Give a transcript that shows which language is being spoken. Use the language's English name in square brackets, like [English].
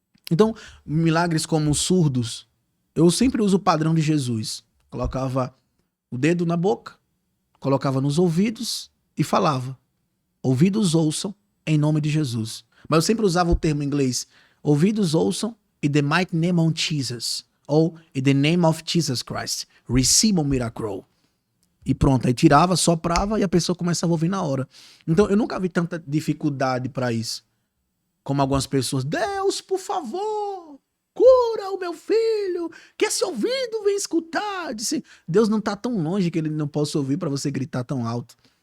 [Portuguese] Então, milagres como surdos, eu sempre uso o padrão de Jesus. Colocava o dedo na boca, colocava nos ouvidos e falava, ouvidos ouçam em nome de Jesus. Mas eu sempre usava o termo em inglês, ouvidos ouçam [English] in the mighty name of Jesus. Ou in the name of Jesus Christ. Receive a miracle. [Portuguese] E pronto, aí tirava, soprava e a pessoa começava a ouvir na hora. Então eu nunca vi tanta dificuldade para isso. Como algumas pessoas, Deus, por favor, cura o meu filho, que esse ouvido vem escutar. Disse, Deus não está tão longe que ele não possa ouvir para você gritar tão alto.